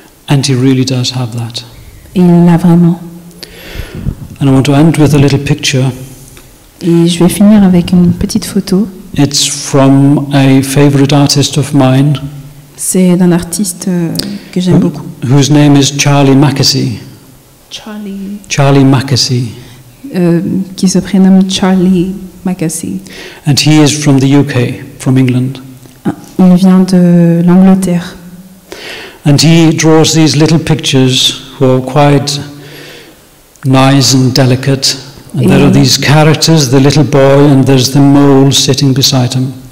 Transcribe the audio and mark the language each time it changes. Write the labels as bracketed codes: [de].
[en] And He really does have that. [fr] et il l'a vraiment. [en] And I want to end with a little picture. [fr] Et je vais finir avec une petite photo. [en] It's from a favorite artist of mine, [fr] C'est d'un artiste que j'aime beaucoup. [en] whose name is Charlie Mackesy. Charlie Mackesy. [fr] Qui se prénomme Charlie Mackesy. [en] And he is from the UK, from England. [fr] Il vient de l'Angleterre. [en] And he draws these little pictures who are quite nice and delicate. And there are these characters, the little boy, and there's the mole sitting beside him.